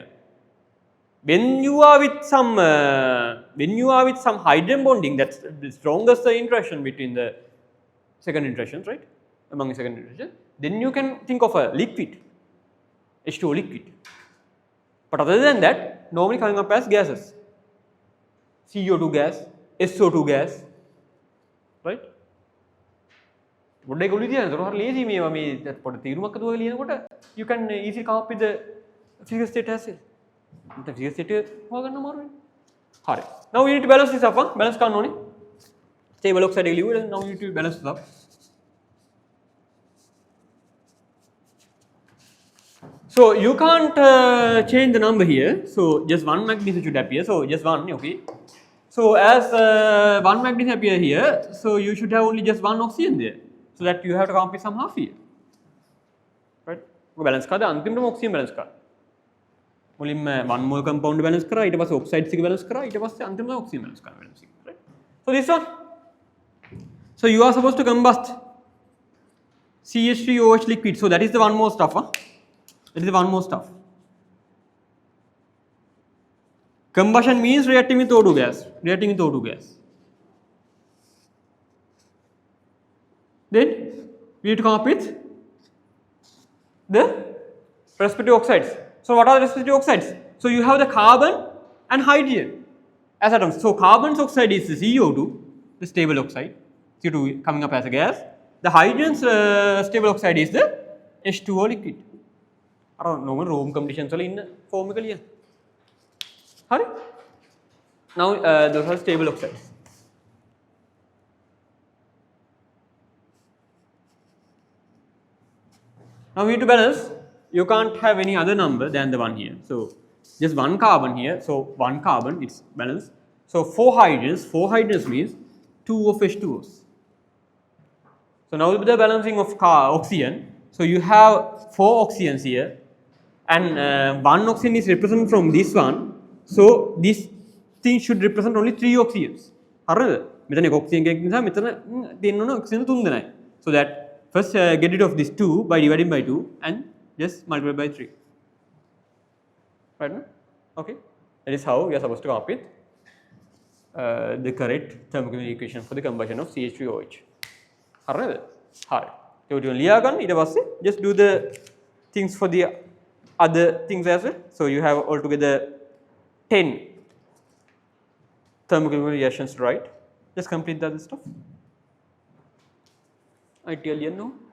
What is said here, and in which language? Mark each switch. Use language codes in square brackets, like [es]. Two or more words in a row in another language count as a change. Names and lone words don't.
[en] When you are with some hydrogen bonding, that's the strongest interaction between the secondary interactions, right? Among the secondary interactions, then you can think of a liquid, H2O liquid. But other than that, normally coming up as gases. CO2 gas, SO2 gas, right? [si] පොඩ්ඩක් ඔළුවේ තියන්න. ඒක හරිය ලේසි මේ පොඩ්ඩ තීරුමක් අදුව ලියනකොට [en] you can easily come up with the physical state as well. The physical state [si] හොයාගන්න අමාරුයි. හරි. [en] Now we need to balance this up. [si] Balance කරන්න ඕනේ. [en] Stable oxide [si] එක ලියුවා. [en] Now we need to balance this up. So you can't change the number here. So just one magnesium should appear. So just one, okay. So as one magnesium appear here, so you should have only just one oxygen there. So that you have to come up with some half here. [si] Right? Balance කරද අන්තිමටම [en] oxygen balance [si] කරා. මුලින්ම [en] one mole compound balance [si] කරා, ඊට පස්සේ oxides එක balance කරා, ඊට පස්සේ අන්තිමට [en] oxygen balance [si] කරා balance එක. [en] Right? So this one. So you are supposed to combust CH3OH liquid. So that is the one more stuff. That is the one more stuff. Combustion means reacting with O2 gas. Reacting with O2 gas. Then we need to come up with the respective oxides. So what are the respective oxides? So you have the carbon and hydrogen as atoms. So carbon's oxide is the CO2, the stable oxide. CO2 coming up as a gas. The hydrogen's stable oxide is the H2O liquid. I don't know room conditions [si] වල ඉන්න form එක ලියන්න. හරි? [en] Now those are stable oxides. Now we need to balance. You can't have any other number than the one here. So just one carbon here. So one carbon, it's balanced. So four hydrogens means 2 of H2Os. So now with the balancing of oxygen, so you have 4 oxygens here, and one oxygen is represented from this one. So this thing should represent only 3 oxygens. [si] හරිද? මෙතන එක oxygen එකක් නිසා මෙතන දෙන්න ඕන oxygen 3 දෙනයි. [en] So that first get rid of this 2 by dividing by 2 and just multiply by 3. Right? No? Okay. That is how we are supposed to come up with the correct thermodynamic equation for the combustion of CH3OH. [si] හරිද? හරි. ඒක ටික ලියා ගන්න. ඊට පස්සේ [en] just do the things for the other things as well. So you have altogether 10 thermochemical reactions to write. Just complete the other stuff. I tell you no.